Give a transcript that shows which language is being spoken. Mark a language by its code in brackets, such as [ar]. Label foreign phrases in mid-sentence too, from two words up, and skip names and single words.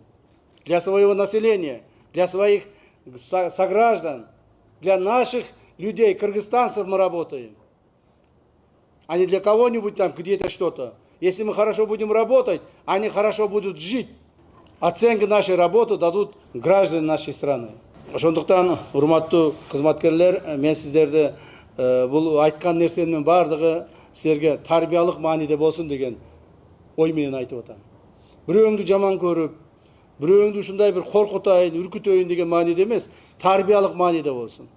[ru] Для своего населения, для своих сограждан, для наших людей, кыргызстанцев мы работаем. А не для кого-нибудь там где-то что-то. Если мы хорошо будем работать, они хорошо будут жить. Оценку нашей работы дадут граждане нашей страны. [ky] Ошондуктан, урматтуу кызматкерлер, мен сиздерди бул айткан нерсенин бардыгы силерге тарбиялык мааниде болсун деген ой менен айтып атам. Бирөөңдү жаман көрүп, бирөөңдү ушундай бир коркутайын, үркүтөйүн деген мааниде эмес, тарбиялык мааниде болсун.